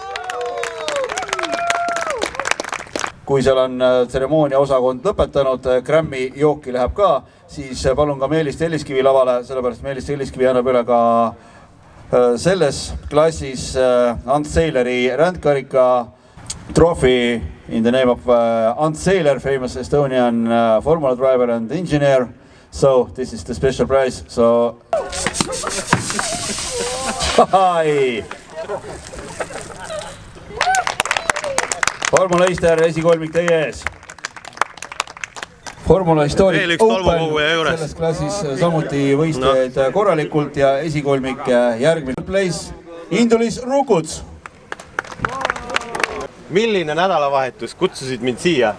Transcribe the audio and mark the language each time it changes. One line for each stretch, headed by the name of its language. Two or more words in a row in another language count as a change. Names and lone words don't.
Estonian: Kui seal on tseremoonia osakond lõpetanud, Grammy jooki läheb ka, siis palun ka Meelis Telliskivi lavale, sellepärast Meelis Telliskivi annab üle ka selles klassis Ants Seileri rändkarika
English: trophy in the name of Ants Seiler, famous Estonian formula driver and engineer. So this is the special prize. So hi.
Estonian: Formula Easter esikolmik teie ees. Formula Historic Open selles klassis samuti võistlejaid korralikult ja esikolmik järgmine place Indulis Rukuts. Milline nädalavahetus kutsusid mind siia?